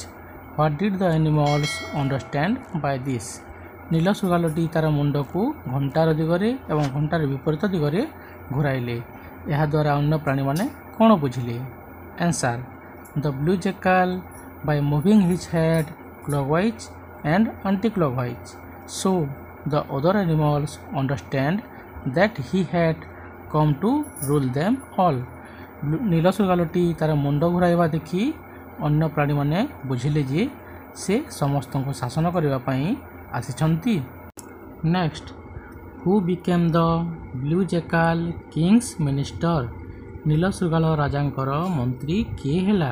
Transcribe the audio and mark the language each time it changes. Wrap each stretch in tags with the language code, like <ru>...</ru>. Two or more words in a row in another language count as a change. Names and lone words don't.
<en>what did the animals understand by this?</en> <or>ନୀଳ ଶୃଗାଲଟି ତାର ମୁଣ୍ଡକୁ ଘଣ୍ଟାର ଦିଗରେ ଏବଂ ଘଣ୍ଟାର ବିପରୀତ ଦିଗରେ ଘୁରାଇଲେ। ଏହାଦ୍ୱାରା ଅନ୍ୟ ପ୍ରାଣୀମାନେ କ'ଣ ବୁଝିଲେ?</or> <en>answer the blue jackal by moving his head clockwise and anti-clockwise so the other animals understand that he had come to rule them all।</en> <or>ନୀଳ ଶୃଗାଲଟି ତାର ମୁଣ୍ଡ ଘୁରାଇବା ଦେଖି ଅନ୍ୟ ପ୍ରାଣୀମାନେ ବୁଝିଲେ ଯେ ସେ ସମସ୍ତଙ୍କୁ ଶାସନ କରିବା ପାଇଁ ଆସିଛନ୍ତି।</or> <en>next who became the blue jackal king's minister?</en> <or>ନୀଳ ଶୃଗାଲ ରାଜାଙ୍କର ମନ୍ତ୍ରୀ କିଏ ହେଲା?</or>